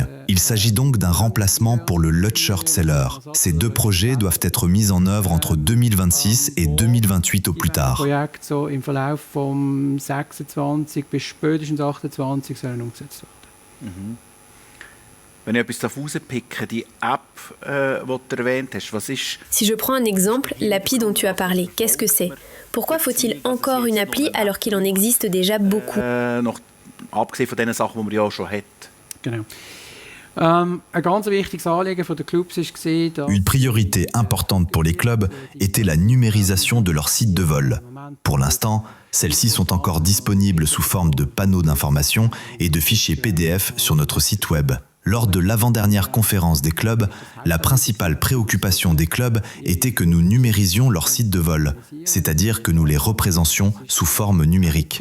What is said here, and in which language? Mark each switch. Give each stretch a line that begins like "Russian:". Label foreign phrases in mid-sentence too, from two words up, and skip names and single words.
French: Il s'agit donc d'un remplacement pour le Lutschert-Zeller. Ces 2 projets doivent être mis en œuvre entre 2026 et 2028 au plus tard.
German: Projekt so im Verlauf vom 26 bis spätestens 28 sollen umgesetzt werden. Wenn ich etwas herauspicke, die App, die du erwähnt hast, was ist...
French: Si je prends un exemple, l'appli dont tu as parlé, qu'est-ce que c'est? Pourquoi faut-il encore une appli alors qu'il en existe déjà beaucoup?
German: Noch abgesehen von den Sachen, die man ja schon hat. Genau. Ein ganz wichtiges Anliegen der Clubs war,
French: Une priorité importante pour les clubs était la numérisation de leurs sites de vol. Pour l'instant, celles-ci sont encore disponibles sous forme de panneaux d'information et de fichiers PDF sur notre site web. Lors de l'avant-dernière conférence des clubs, la principale préoccupation des clubs était que nous numérisions leurs sites de vol, c'est-à-dire que nous les représentions sous forme numérique.